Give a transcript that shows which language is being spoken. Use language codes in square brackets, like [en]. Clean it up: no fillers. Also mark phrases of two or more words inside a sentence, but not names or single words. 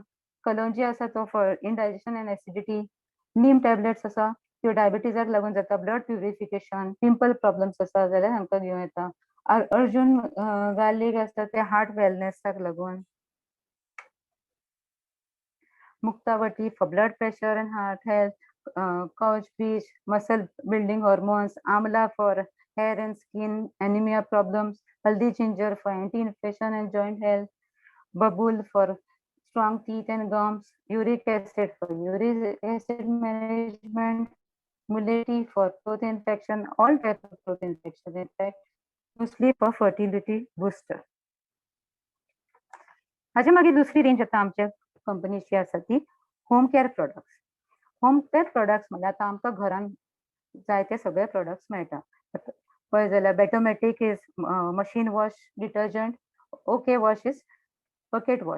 [kok] कलोंजी आसा तो [en] for indigestion and acidity. [kok] नीम टॅबलेट्स आसा त्यो डायबिटीजाक लागून जाता, [en] blood purification, pimple problems [kok] आसा जाल्यार हांकां घेवं येता. अर्जून गार्लीक आसता ते [en] heart wellnessak [kok] लागून. [en] Muktavati for blood pressure and heart health. Kaunch beej muscle building hormones. Amla for hair and skin anemia problems. Haldi ginger for anti-inflammation and joint health. Babul for strong teeth and gums. Uric acid for uric acid management. Muleti for throat infection, all types of throat infection, in fact, mostly for fertility booster. [kok] हाचे मागीर दुसरी रेंज आतां आमच्या कंपनीची आसा ती [en] home care products. home care products [kok] म्हणल्यार आतां आमकां घरान जाय ते सगळे प्रॉडक्ट्स मेळटा. पळय जाल्यार [en] Betomatic is machine wash detergent. OK Wash is bucket wash.